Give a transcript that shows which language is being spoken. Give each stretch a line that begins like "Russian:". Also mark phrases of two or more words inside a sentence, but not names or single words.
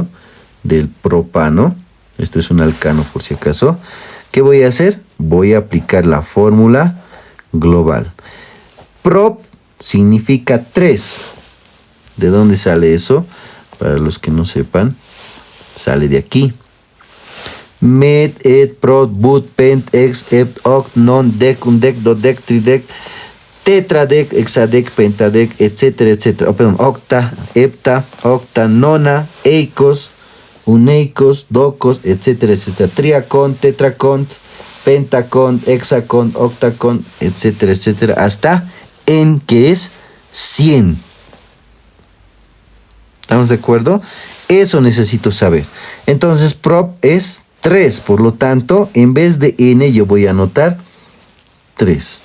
Spanish: Del propano, esto es un alcano por si acaso, ¿qué voy a hacer? Voy a aplicar la fórmula global. Prop significa 3. ¿De dónde sale eso? Para los que no sepan, sale de aquí. Met, et, prot, but, pent, ex, ept, oct, non, dec, undec, dodec, tridec, tetradec, hexadec, pentadec, etcétera, etcétera. Octa, hepta, octa, nona, eicos, uneicos, docos, etcétera, etcétera. Triacont, tetracont, pentacont, hexacont, octacont, etcétera, etcétera. Hasta en que es 100. ¿Estamos de acuerdo? Eso necesito saber. Entonces, prop es 3. Por lo tanto, en vez de n, yo voy a anotar 3.